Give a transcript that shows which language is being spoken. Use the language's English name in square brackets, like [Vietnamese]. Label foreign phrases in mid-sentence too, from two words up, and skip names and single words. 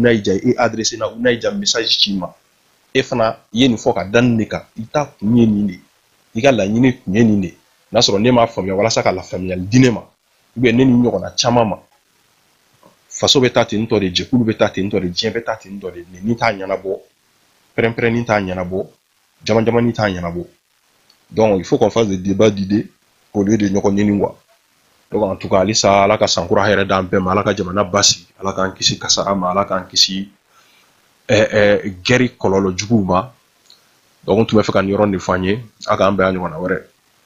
[Bambara] n'a y'i diya i adressé na ou n'a y'i diya message ci ma e fana i ye nin fɔ ka da nin de kan i ta kun ye nin de i ka laɲini kun ye nin de n'a sɔrɔ ne m'a faamuya walasa ka lafaamuyali di ne ma [French] ou bien [Bambara] ne ni ɲɔgɔnna caman ma faso bɛ taa ten tɔ de jɛkulu bɛ taa ten tɔ de diɲɛ bɛ taa ten tɔ de ni t'a ɲɛnabɔ pɛrɛn-pɛrɛnni t'a ɲɛnabɔ jama-jamani t'a ɲɛnabɔ [French] donc il faut qu'on fasse des débats d'idées au lieu de [Bambara] ɲɔgɔn ɲini [French] quoi donc en tout cas [Bambara] halisa ala ka sankura hɛrɛ d'an bɛɛ ma ala ka jamana basigi ala k'an kisi kasara ma ala k'an kisi gɛri kɔlɔlɔ juguw ma donc n tun bɛ fɛ ka nin yɔrɔ de fɔ an ye a k'an bɛn a ɲɔgɔnna wɛrɛ